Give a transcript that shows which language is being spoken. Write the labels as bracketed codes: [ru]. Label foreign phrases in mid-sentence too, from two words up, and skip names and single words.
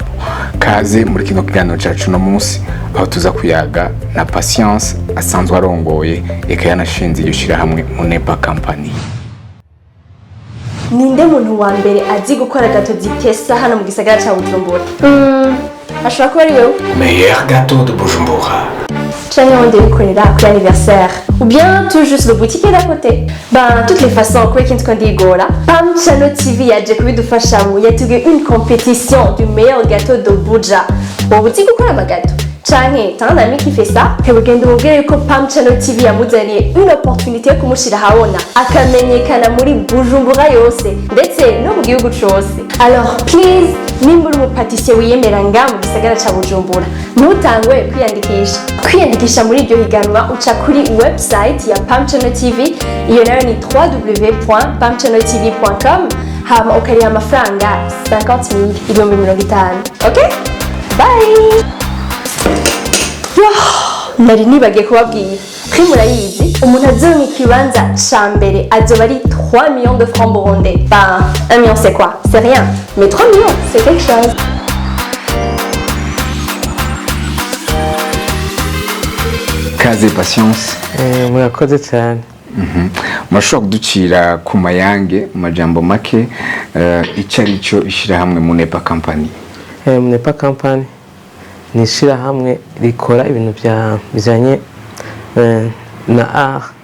[rn] Kaze muri kino kiganiro cacu no munsi aho tuza kuyaga na Patience asanzwe arongoye eka yanashinze iyo shirahamwe MUNEPA Company. Ninde muntu wa mbere azi gukora gato zitesa hano mu gisagara ca Bujumbura? Ashobora kuba ari wewe. [fr] Meilleur gâteau de Bujumbura. [rn] Canke wende wikorera kuri anniversaire. [fr] Ou bien tout juste le boutique d'à côté. Toutes les façons, quoi qu'il ndigora. [rn] Pamchano TV yaje kubidufasha mu yatuge [fr] une compétition du meilleur gâteau de Buja. Au boutique [rn] ukora amagato. Canke [fr] t'as un ami qui fait ça, [rn] hebugenda umubwire ko Pamchano TV yamuzaniye [fr] une opportunité [rn] yo kumushira habona akamenyekana muri Bujumbura yose ndetse no mu gihugu cyose. Alors please, nimba uri umupatisiye wiyemera nga mu gisagara ca Bujumbura, ntutangwe kwiyandikisha muri iryo higanwa uca kuri website ya Pamchano TV, iyo nayo ni www.pamchanotv.com, hama ukariha amafaranga 50,000 ibihumbi 50. Okay? Bye! Nari nibagiye kubabwira ko murayizi umuntu azoronka ikibanza ca mbere azoba ari 3 [fr] millions de francs burundais. 1 million c'est quoi? C'est rien. Mais 3 millions, c'est quelque chose. [rn] Kaze Patience. Murakoze cyane. Mashobora kuducira ku mayange majambo make icarico ishirahamwe MUNEPA Company. MUNEPA Company ni ishirahamwe rikora ibintu bijanye na art.